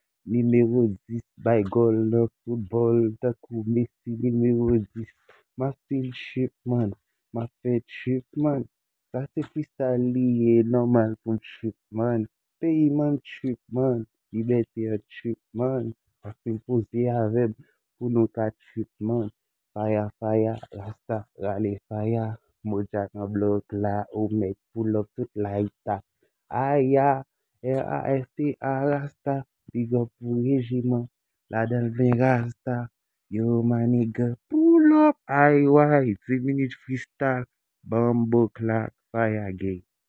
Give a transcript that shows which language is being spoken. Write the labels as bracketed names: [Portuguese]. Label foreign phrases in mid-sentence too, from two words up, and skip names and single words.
[Haitian Creole] Nimewo dis, bay gòl nan foutbòl, tankou Messi, nimewo dis. M a fè l trip, man. M a fè trip, man. Sa se freestyle li, e nòmal pou m trip, man. Peyi man trip, man. Libète a trip, man. Paske m poze avè m, pou nou ka trip, man. [English] Fire, fire, [Haitian Creole] Rasta, rale fire. Moja nan blok la, ou met [English] pull up [Haitian Creole] tout [English] like that. [Haitian Creole] Aya, R A S T A, Rasta. [English] Big up [Haitian Creole] pou rejiman, la dan vin Rasta. [English] Yo, my nigga, pull up, ay, way. [Haitian Creole] Ti minit [English] freestyle, Bumbo Clock, fire gang.